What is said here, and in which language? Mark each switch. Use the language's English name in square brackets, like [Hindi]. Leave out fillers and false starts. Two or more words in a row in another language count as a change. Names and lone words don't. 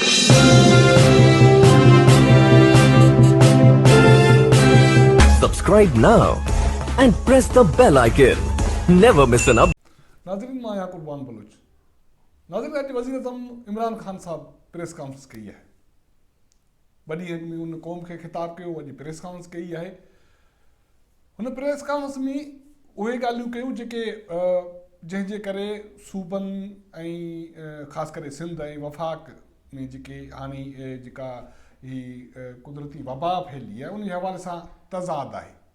[English] Subscribe now and press the bell icon. Never miss an update. [Sindhi] नाज़रीन, मां आहियां कुर्बान बलूच। नाज़रीन, अॼु वज़ीर आज़म इमरान ख़ान साहब [English] press conference [Sindhi] कई आहे। वॾी में उन क़ौम खे ख़िताब कयो, अॼु [English] press conference [Sindhi] कई आहे। हुन [English] press conference [Sindhi] में उहे ॻाल्हियूं कयूं जेके जंहिंजे करे सूबनि ऐं ख़ासि करे सिंध ऐं वफ़ाक़ में जेके हाणे जेका ही कुदरती वबा फैली आहे उन हवाले सां तज़ाद आहे।